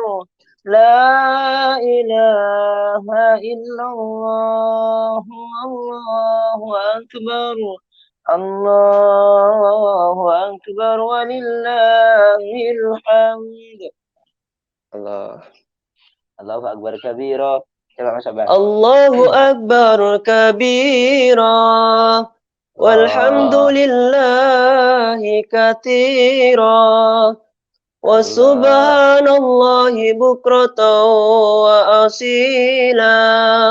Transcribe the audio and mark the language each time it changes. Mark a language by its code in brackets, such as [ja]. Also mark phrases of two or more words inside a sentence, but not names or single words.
[ar] لا إله إلا الله، الله أكبر. الله أكبر ولله الحمد. Allah. الله أكبر كبيرا. Coba Mas Abbas. الله أكبر كبيرا. والحمد لله كثيرا. وسبحان الله بكرة وأصيلا.